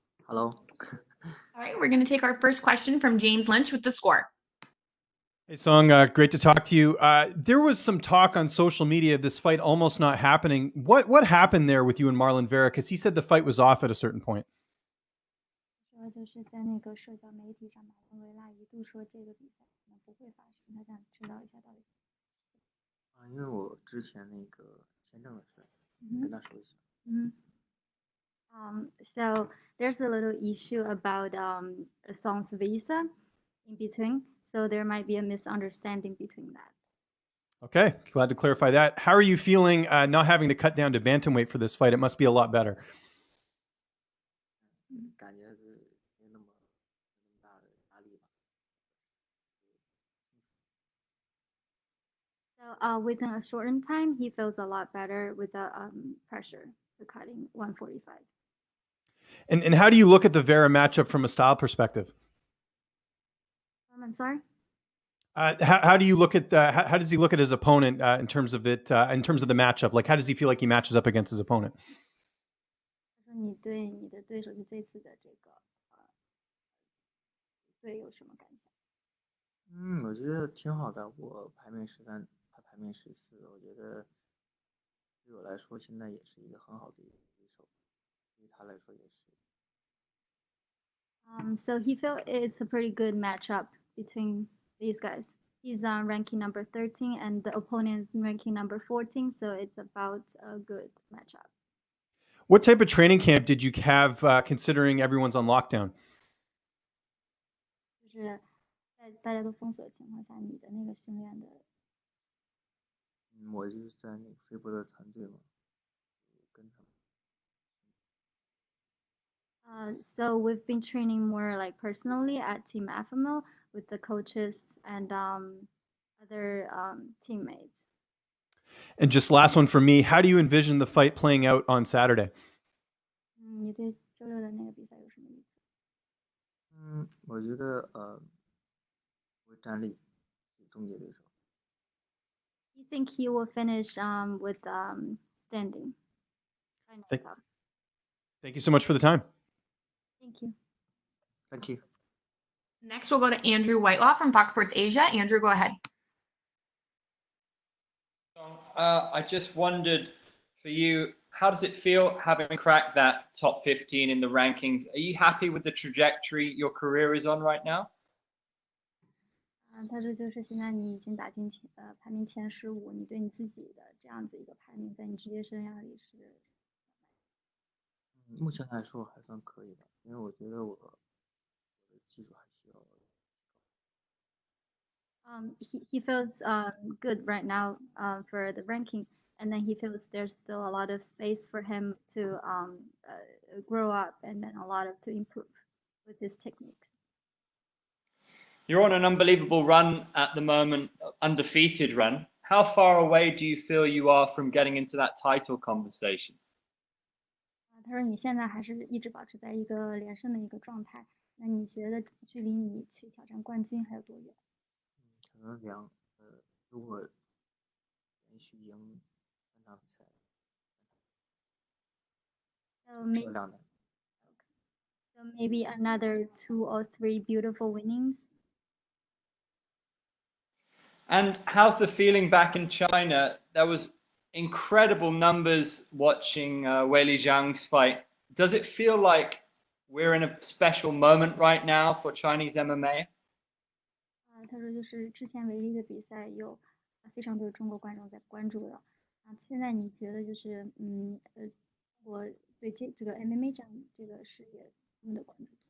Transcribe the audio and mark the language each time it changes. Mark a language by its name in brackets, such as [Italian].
[English] All right, we're going to take our first question from James Lynch with the score. Hey, Song, great to talk to you. There was some talk on social media of this fight almost not happening. What happened there with you and Marlon Vera? Because he said the fight was off at a certain point. [Chinese] 说就是在那个社交媒体上，马文维拉一度说这个比赛可能不会发生，他想知道一下到底。因为我之前那个签证的事，跟他说一下。 [English] So there's a little issue about Song's visa in between, so there might be a misunderstanding between that. Okay, glad to clarify that. How are you feeling not having to cut down to bantamweight for this fight? It must be a lot better. [Chinese] 感觉是没那么大的压力吧。 [English] So within a shortened time, he feels a lot better with the pressure for cutting 145. And how do you look at the Vera matchup from a style perspective? I'm sorry? How do you look at how does he look at his opponent in terms of it in terms of the matchup? Like, how does he feel like he matches up against his opponent? [Chinese] 你对你的对手就这次的这个对有什么感想？我觉得挺好的。我排名13，他排名14，我觉得对我来说现在也是一个很好的一个对手，对他来说也是。 [English] So he felt it's a pretty good matchup between these guys. He's ranking number 13 and the opponent is ranking number 14, so it's about a good matchup. What type of training camp did you have considering everyone's on lockdown? [Chinese] 就是在大家都封锁的情况下，你的那个训练的。我就是在那个飞博的团队嘛，跟他们。 [English] So we've been training more like personally at Team FMO with the coaches and other teammates. And just last one for me, how do you envision the fight playing out on Saturday? [Chinese] 你对周六的那个比赛有什么意思？我觉得会站立终结对手。 [English] You think he will finish with standing? Thank you so much for the time. Thank you. Thank you. Next, we'll go to Andrew Whitelaw from Fox Sports Asia. Andrew, go ahead. I just wondered for you, how does it feel having cracked that top 15 in the rankings? Are you happy with the trajectory your career is on right now? [Chinese] 他说就是现在你已经打进排名前15，你对你自己的这样子一个排名，在你职业生涯里是？目前来说还算可以吧，因为我觉得我的技术还需要。 [English] He feels good right now for the ranking, and then he feels there's still a lot of space for him to grow up and then a lot of to improve with his techniques. You're on an unbelievable run at the moment, undefeated run. How far away do you feel you are from getting into that title conversation? [Chinese] 他说你现在还是一直保持在一个连胜的一个状态，那你觉得距离你去挑战冠军还有多远？可能如果连续赢3场比赛，漂亮的。 [English] So maybe another 2 or 3 beautiful winnings. And how's the feeling back in China? There was incredible numbers watching Weili Zhang's fight. Does it feel like we're in a special moment right now for Chinese MMA? [Chinese] 他说就是之前维利的比赛有非常多的中国观众在关注了现在你觉得就是我对这个 MMA 这个事业他们的关注？